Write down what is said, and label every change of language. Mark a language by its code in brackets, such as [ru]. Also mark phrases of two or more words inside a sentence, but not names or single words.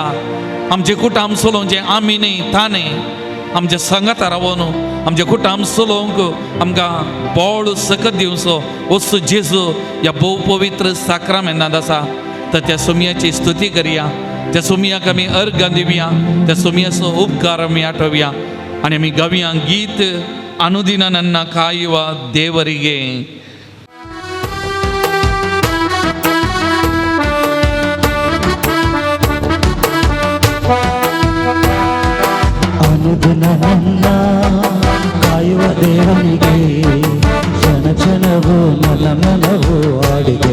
[kok] आमचे कुटाम चलोवचें आमी न्ही ताणें आमच्या संगाता रावून आमचे कुटाम चलोवंक आमकां बोळ सकत दिवचो असो जेजू ह्या भोव पवित्र साक्रामेंतांत आसा तर त्या सोमयाची स्तुती करया त्या सोमयाक आमी अर्घ दिवया त्या सोमयाचो उपकार आमी आठोवया आनी आमी गावया गीत [kn] ಅನುದಿನ ನನ್ನ ಕಾಯುವ ದೇವರಿಗೆ ಅನುದಿನ ನನ್ನ ಕಾಯುವ ದೇವನಿಗೆ ಕ್ಷಣ ಕ್ಷಣವು ನನ್ನ ಮನವು ಆಡಿಗೆ